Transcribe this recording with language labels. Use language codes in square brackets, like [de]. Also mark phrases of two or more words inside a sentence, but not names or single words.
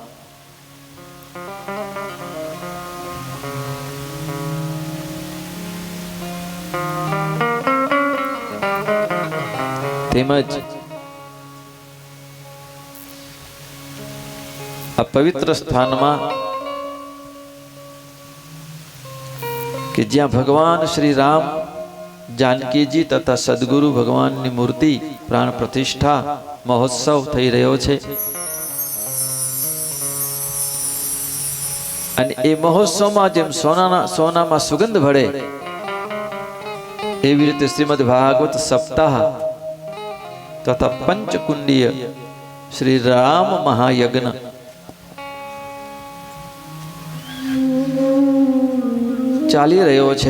[gu] તેમજ આ પવિત્ર સ્થાનમાં કે જ્યાં ભગવાન શ્રી રામ જાનકીજી તથા સદ્ગુરુ ભગવાન ની મૂર્તિ પ્રાણ પ્રતિષ્ઠા મહોત્સવ થઈ રહ્યો છે અને એ મહોત્સવમાં જેમ સોનામાં સુગંધ ભળે એવી રીતે શ્રીમદ ભાગવત સપ્તાહ તથા પંચકુંડીય શ્રી રામ મહાયજ્ઞ ચાલી રહ્યો છે।